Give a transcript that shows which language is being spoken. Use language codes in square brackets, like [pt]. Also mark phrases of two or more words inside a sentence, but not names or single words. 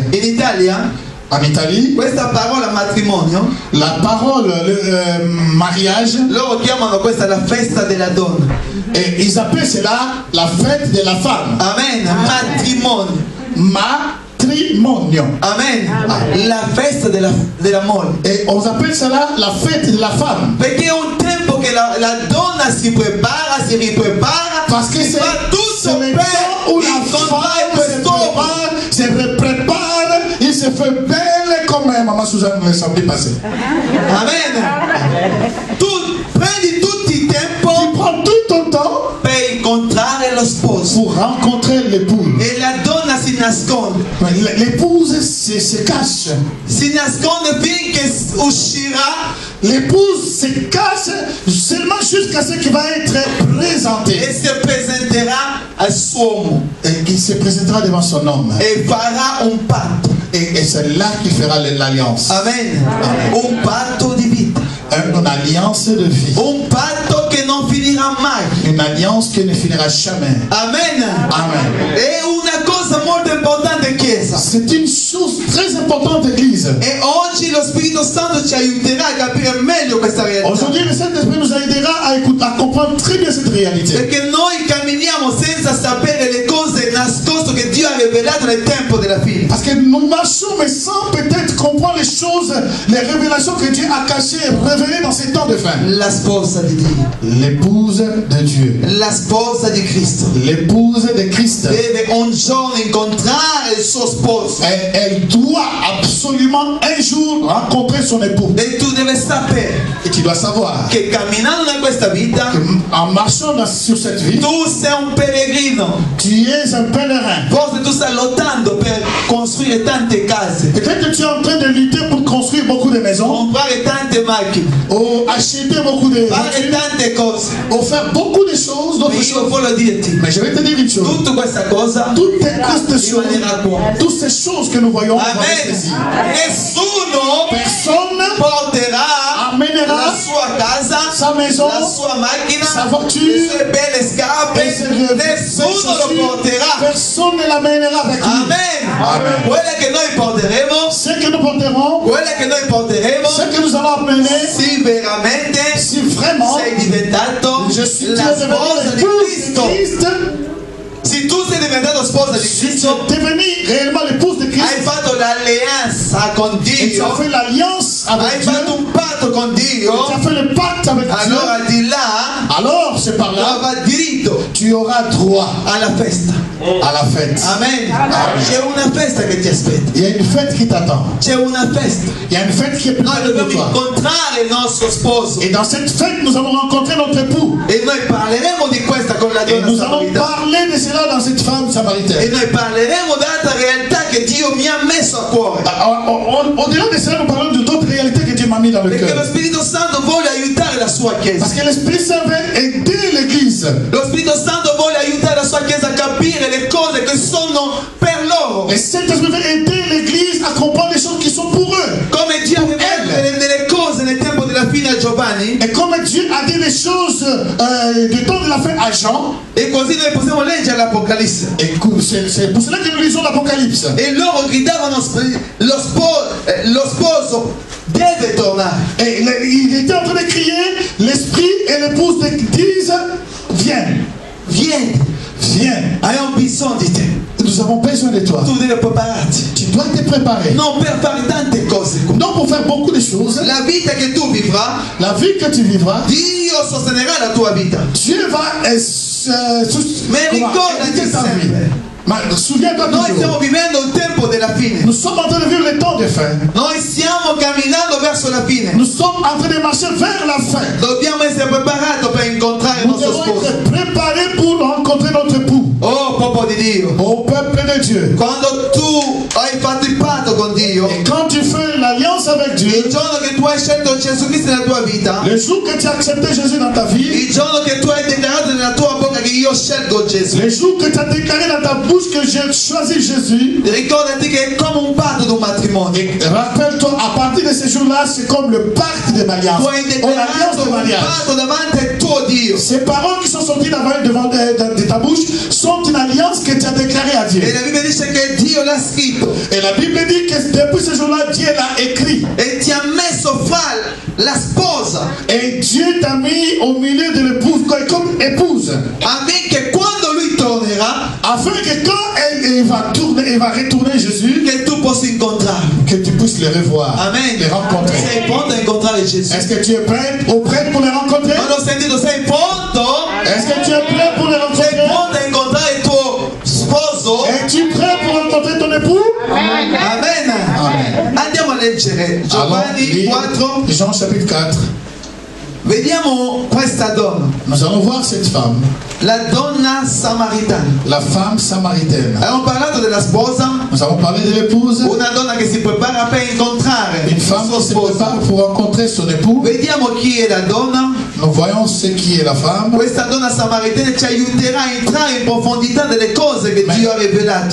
[it] In Italia, [fr] En Italie, [it] questa parola matrimonio, [fr] la parole, le mariage, [it] loro chiamano questa la festa della donna. [fr] et ils appellent cela la fête de la femme. [it] Amen. Matrimonio. Matrimonio. Amen. La festa dell'amore. [fr] Et on appelle cela la fête de la femme. [it] Perché è un tempo che la donna si prepara, si riprepara, [fr] Parce que c'est [it] fa tutto [fr] le [it] per [fr] temps où la [it] incontrare [fr] femme [it] questo uomo. [fr] se prépare, il se fait belle comme Maman Suzanne le samedi passé. Amen. [it] Tu prendi tutto il tempo [fr] Tu prends tout ton temps [it] per incontrare lo sposo. [fr] pour rencontrer l'épouse. [it] E la donna si nasconde. [fr] L'épouse se cache. [it] Si nasconde finché uscirà [fr] L'épouse se cache seulement jusqu'à ce qu'il va être présenté. [it] e si presenterà al suo uomo [fr] Et qu'il se présentera devant son homme. [it] e farà un patto. [fr] Et c'est là qu'il fera l'alliance. [it] Amen. Un patto di vita. [fr] Une alliance de vie. [it] Un patto che non finirà mai. [fr] Une alliance qui ne finira jamais. Amen. Amen. [it] È una cosa molto importante, Chiesa. [fr] C'est une chose très importante, Église. [it] E oggi lo Spirito Santo ci aiuterà a capire meglio questa realtà. [fr] Aujourd'hui, le Saint-Esprit nous aidera à comprendre très bien cette réalité. [it] Perché noi camminiamo senza sapere le cose nascoste che Dio ha rivelato nel tempo della fine. [fr] Parce que nous marchons, mais sans peut-être comprendre les choses, les révélations que Dieu a cachées et révélées dans ces temps de fin. [it] La sposa di Dio. [fr] L'épouse de Dieu. [it] La sposa di Cristo. [fr] L'épouse de Christ. [it] Deve un giorno incontrare il suo sposo. [fr] Elle doit absolument un jour rencontrer son époux. [it] E tu devi sapere [fr] Et tu dois savoir [it] che camminando in questa vita [fr] en marchant sur cette vie, [it] tu sei un pellegrino. [fr] tu es un pèlerin. [it] Forse tu stai lottando per costruire tante case, [fr] Peut-être que tu es en train de lutter pour construire beaucoup de maisons, [it] comprare tante macchine, [fr] ou acheter beaucoup de [it] fare [fr] voitures, [it] tante cose. [fr] ou faire beaucoup de choses, d'autres [it] Ma io [fr] choses. [it] voglio dirti, [fr] Mais je vais te dire une chose. [it] tutta questa cosa [fr] Toutes ces choses, [it] rimanerà qua. [fr] toutes ces choses que nous voyons, vont Amen. rester ici. [it] Nessuno [fr] Personne [it] porterà [fr] amènera [it] la sua casa, [fr] sa maison, [it] la sua macchina, [fr] sa voiture, [it] le sue belle scarpe. [fr] et ses [it] Nessuno lo [fr] chaussures. [it] porterà. [fr] Personne ne l'amènera avec lui. Amen. Amen. [it] Quelle che noi porteremo, [fr] Ce que nous porterons, [it] quelle che noi porteremo, [fr] ce que nous allons amener, [it] si veramente [fr] si vraiment [it] sei diventato [fr] je suis [it] la sposa di [fr] l'épouse de [it] Cristo. [fr] Christ, [it] Se tu sei diventato sposa di [fr] si tu [it] Cristo, [fr] es devenu réellement l'épouse de [it] hai [fr] Christ, [it] fatto l'alleanza con [fr] et tu as [it] Dio, [fr] fait l'alliance [it] hai [fr] avec Dieu, [it] fatto un patto con [fr] et tu [it] Dio, [fr] as fait le pacte avec Dieu, [it] allora di là [fr] alors c'est par [it] tu [fr] là [it] avrai diritto [fr] tu auras droit [it] alla festa. [fr] à la fête. Amen. [it] C'è una festa che ti aspetta. [fr] Il y a une fête qui t'attend. [it] C'è una festa. [fr] Il y a une fête qui est [it] Noi [fr] préparée pour [it] dobbiamo [fr] toi. [it] incontrare il nostro sposo. [fr] Et dans cette fête, nous allons rencontrer notre époux. [it] E noi parleremo di questa con la [fr] Et [it] donna [fr] nous allons [it] samaritana. [fr] parler de cela dans cette femme [it] E [fr] samaritaine. [it] noi parleremo dell'altra realtà che Dio mi ha messo a cuore. [fr] Au-delà de cela, nous parlons de d'autres réalités que Dieu m'a mis dans le [it] Perché lo [fr] cœur. [it] Spirito Santo vuole aiutare la sua Chiesa. [fr] Parce que l'Esprit Saint veut aider l'Église. [it] Lo Spirito Santo vuole aiutare la sua Chiesa a capire le cose che sono per loro. [fr] Et cet Esprit veut aider l'Église à comprendre les choses qui sont pour eux. [it] Come Dio aveva delle cose nel tempo della fine a Giovanni, [fr] Et comme Dieu a dit les choses du temps de la fin à Jean, [it] e così noi possiamo leggere l'Apocalisse. [fr] et c'est pour cela que nous lisons l'Apocalypse. [it] E loro gridavano lo sposo deve tornare. [fr] Et il était en train de crier, l'Esprit et l'épouse disent, viens, [it] Vieni, [fr] viens, [it] abbiamo bisogno di te. [fr] nous avons besoin de toi. [it] Tu devi prepararti. [fr] Tu dois te préparer. [it] Non per fare tante cose. [fr] Non pour faire beaucoup de choses. [it] La vita che tu vivrai, [fr] La vie que tu vivras, [it] Dio sostenerà la tua vita. [fr] Dieu va [it] Mais ricordati [fr] aider ta vie. [it] sempre. [fr] Ma souviens-toi [it] Noi stiamo [fr] toujours. [it] vivendo il tempo della fine. [fr] Nous sommes en train de vivre les temps de fin. [it] Noi stiamo camminando verso la fine. [fr] Nous sommes en train de marcher vers la fin. [it] Dobbiamo essere preparati per incontrare il [fr] Nous [it] nostro [fr] devons [it] sposo. [fr] être préparés pour rencontrer notre époux. [it] Oh, popolo di Dio. [fr] Au peuple de Dieu. [it] Quando tu hai fatto il patto con Dio, [fr] Et quand tu fais l'alliance avec Dieu, [it] il giorno che tu hai scelto Gesù Cristo nella tua vita, [fr] le jour que tu as accepté Jésus dans ta vie, [it] il giorno che tu hai dichiarato nella tua bocca che io scelgo Gesù, [fr] le jour que tu as déclaré dans ta bouche que j'ai choisi Jésus, [it] ricordati che è come un patto di un matrimonio. [fr] rappelle-toi, à partir de ce jour-là, c'est comme le pacte de [it] Tu [fr] mariage. [it] hai [fr] Ou l'alliance [it] dichiarato [fr] de [it] un [fr] mariage. [it] patto davanti al tuo Dio. [fr] ces paroles qui sont sorties devant de ta bouche sont une alliance que tu as déclarée à Dieu. [it] E la Bibbia dice che Dio l'ha scritto. [fr] Et la Bible dit que depuis ce jour-là, Dieu l'a écrit. [it] E ti ha messo fra la sposa. [fr] Et Dieu t'a mis au milieu de l'épouse, comme épouse. [it] Affinché quando lui tornerà, [fr] Afin que quand il va retourner Jésus, [it] che tu possa incontrarlo. [fr] que tu puisses les revoir, Amen. les rencontrer. [it] Sei pronto a incontrare Gesù? [fr] Est-ce que tu es prêt pour les rencontrer? [it] Non ho sentito, sei pronto? [fr] Est-ce que tu es prêt pour les [it] Sei [fr] rencontrer? [it] pronto a incontrare il tuo sposo? [fr] Es-tu prêt pour rencontrer ton époux? Amen. Amen. [it] Andiamo a leggere [fr] Allons [it] Giovanni [fr] lire [it] 4. [fr] Jean chapitre 4. [it] Vediamo questa donna, [fr] Nous allons voir cette femme, [it] la donna samaritana. [fr] la femme samaritaine. [it] Abbiamo parlato della sposa, [fr] Nous avons parlé de l'épouse, [it] una donna che si prepara per incontrare [fr] une [it] il [fr] femme [it] suo [fr] qui se [it] sposo. [fr] prépare pour rencontrer son époux. [it] Vediamo chi è la donna. [fr] Nous voyons ce qui est la femme. [it] Questa donna samaritana ci aiuterà a entrare in profondità delle cose che Dio ha rivelato.